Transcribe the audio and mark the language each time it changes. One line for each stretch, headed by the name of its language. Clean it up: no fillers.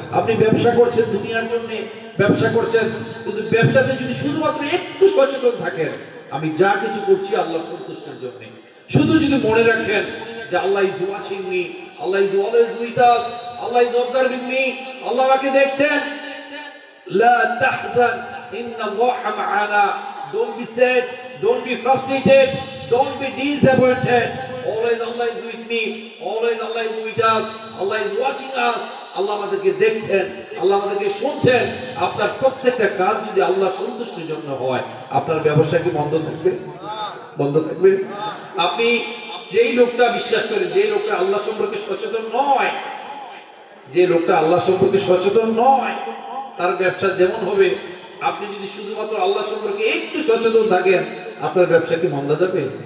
Bangla: আপনি ব্যবসা করছেন দুনিয়ার জন্য, ব্যবসা করছেন, কিন্তু ব্যবসাতে যদি শুধুমাত্র একটু সচেতন থাকেন, আমি যা কিছু করছি আল্লাহ সন্তুষ্টির জন্য, শুধু যদি মনে রাখেন যে
English: Allah is watching me, Allah is always with us, Allah is observing me,
Bangla: আল্লাহ আমাকে দেখছেন।
Arabic: লা তাহজান ইন্নাল্লাহা মা'ানা।
English: Don't be sad, don't be frustrated, don't be disappointed. Always Allah is with me, always Allah is with us, Allah is watching us.
Bangla: আল্লাহ আমাদেরকে দেখছেন, আল্লাহ আমাদেরকে শুনছেন। আপনার প্রত্যেকটা কাজ যদি আল্লাহ সন্তুষ্টির জন্য হয়, আপনার ব্যবসা কি বন্ধ থাকবে? বন্ধ থাকবে? আপনি যেই লোকটা বিশ্বাস করেন, যে লোকটা আল্লাহ সম্পর্কে সচেতন নয়, যে লোকটা আল্লাহ সম্পর্কে সচেতন নয়, তার ব্যবসা যেমন হবে, আপনি যদি শুধুমাত্র আল্লাহ সম্পর্কে একটু সচেতন থাকেন, আপনার ব্যবসা কি মন্দা যাবে?